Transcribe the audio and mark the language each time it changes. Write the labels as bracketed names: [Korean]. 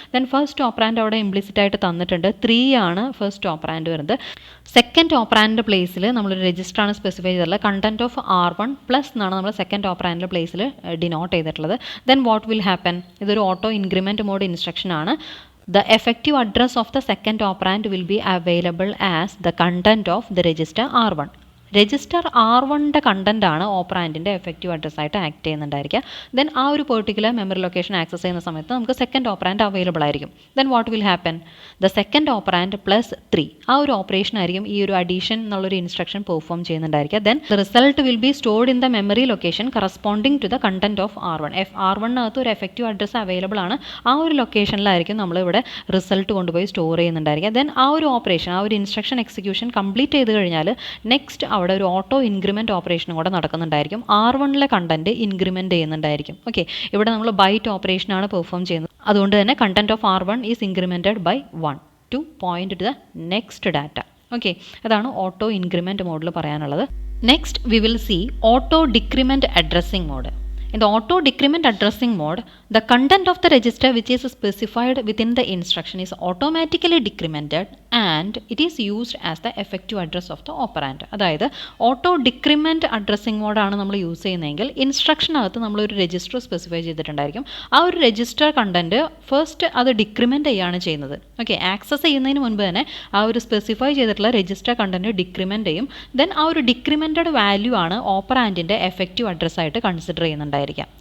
[Malayalam] Then first operand അവിടെ implicit ആയിട്ട് തന്നിട്ടുണ്ട്, 3 ആണ് ഫസ്റ്റ് ഓപ്പറാൻഡ് വരുന്നത്. സെക്കൻഡ് ഓപ്പറാൻഡിൻ്റെ പ്ലേസിൽ നമ്മളൊരു രജിസ്റ്ററാണ് സ്പെസിഫൈ ചെയ്തിട്ടുള്ളത്. കണ്ടൻറ്റ് ഓഫ് R1 പ്ലസ് എന്നാണ് നമ്മൾ സെക്കൻഡ് ഓപ്പറാൻഡിൻ്റെ പ്ലേസിൽ ഡിനോട്ട് ചെയ്തിട്ടുള്ളത്. [English] then what will happen, [Malayalam] ഇതൊരു ഓട്ടോ ഇൻക്രിമെൻറ്റ് മോഡ് ഇൻസ്ട്രക്ഷൻ ആണ്. [English] The effective address of the second operand will be available as the content of the register R1. [Malayalam] Register R1ൻ്റെ content ആണ് ഓപ്പറാൻഡിൻ്റെ effective address ആയിട്ട് act ചെയ്യുന്നുണ്ടായിരിക്കുക. Then ആ ഒരു particular memory location access ചെയ്യുന്ന സമയത്ത് നമുക്ക് second operand available ആയിരിക്കും. [English] Then what will happen? The second operand plus 3 [Malayalam] ആ ഒരു ഓപ്പറേഷൻ ആയിരിക്കും ഈ ഒരു അഡീഷൻ എന്നുള്ളൊരു instruction perform ചെയ്യുന്നുണ്ടായിരിക്കുക. [English] Then the result will be stored in the memory location corresponding to the content of R1. [Malayalam] R1നകത്ത് ഒരു effective address available ആണ്. ആ ഒരു ലൊക്കേഷനിലായിരിക്കും നമ്മളിവിടെ റിസൾട്ട് കൊണ്ടുപോയി സ്റ്റോർ ചെയ്യുന്നുണ്ടായിരിക്കുക. ദെൻ ആ ഒരു ഓപ്പറേഷൻ, ആ ഒരു ഇൻസ്ട്രക്ഷൻ എക്സിക്യൂഷൻ കംപ്ലീറ്റ് ചെയ്ത് കഴിഞ്ഞാൽ നെക്സ്റ്റ് അവിടെ ഒരു ഓട്ടോ ഇൻക്രിമെൻറ്റ് ഓപ്പറേഷനും കൂടെ നടക്കുന്നുണ്ടായിരിക്കും. R1ലെ കണ്ടന്റ് ഇൻക്രിമെൻറ്റ് ചെയ്യുന്നുണ്ടായിരിക്കും. ഓക്കെ, ഇവിടെ നമ്മൾ ബൈറ്റ് ഓപ്പറേഷനാണ് പെർഫോം ചെയ്യുന്നത്. അതുകൊണ്ട് തന്നെ [English] Content of R1 is incremented by 1 to point to the next data. [Malayalam] Okay, അതാണ് ഓട്ടോ ഇൻക്രിമെൻറ്റ് മോഡിൽ പറയാനുള്ളത്. [English] Next we will see auto decrement addressing mode. In the auto decrement addressing mode, the content of the register which is specified within the instruction is automatically decremented and it is used as the effective address of the operand. [Malayalam] അതായത് auto decrement addressing മോഡാണ് നമ്മൾ use ചെയ്യുന്നതെങ്കിൽ ഇൻസ്ട്രക്ഷനകത്ത് നമ്മളൊരു register specify ചെയ്തിട്ടുണ്ടായിരിക്കും. ആ ഒരു register content first അത് decrement ചെയ്യുകയാണ് ചെയ്യുന്നത്. Okay, access ചെയ്യുന്നതിന് മുൻപ് തന്നെ ആ ഒരു സ്പെസിഫൈ ചെയ്തിട്ടുള്ള രജിസ്റ്റർ കണ്ടൻറ്റ് ഡിക്രിമെൻറ്റ് ചെയ്യും. ദെൻ ആ ഒരു ഡിക്രിമെൻറ്റഡ് വാല്യൂ ആണ് ഓപ്പറാൻഡിൻ്റെ എഫക്റ്റീവ് അഡ്രസ്സായിട്ട് കൺസിഡർ ചെയ്യുന്നുണ്ടായിരിക്കും.